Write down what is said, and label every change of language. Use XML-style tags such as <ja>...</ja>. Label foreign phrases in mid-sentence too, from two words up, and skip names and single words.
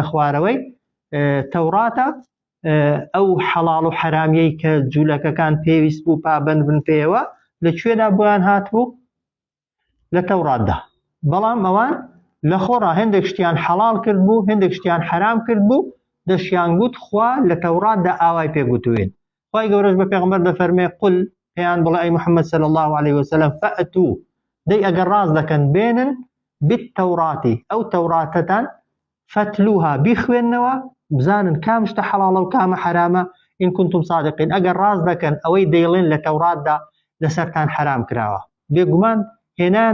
<ckb>خوارەوەی تەوراتە ئەو حەڵاڵ و حرامیەی کە جوولەکەکان پێویست بوو پابەند بن پێوە لەکوێدا بۆیان هاتبوو لە تەوراتدا بەڵام ئەوان لە خۆڕا هەندێک شتیان حەڵاڵ کرد بوو هەندێک شتیان حرام کرد بوو دەشیان گوت خوا لە تەوراتدا ئاوای پێگوتوێن خوای گەورەش بە پێغەمبەر دەفەرمێ قل پێیان بڵێ ئەی محەممەد</ckb> <ar>صلی الله عليه وسلم</ar> <ckb>فأتوا دەی ئەگەر ڕاست دەکەن بێنن بالتەوراتی ئەو تەوراتەتان فتلوها بیخوێننەوە بزانن کام شتە حەڵاڵە و کامە حرامە</ckb> <ar>ئین کنتم صادقین</ar> <ckb>ئەگەر ڕاست دەکەن ئەوەی دەیڵێن لە تەوراتدا لەسەرتان حرام کراوە بێگومان هێنایان</ckb>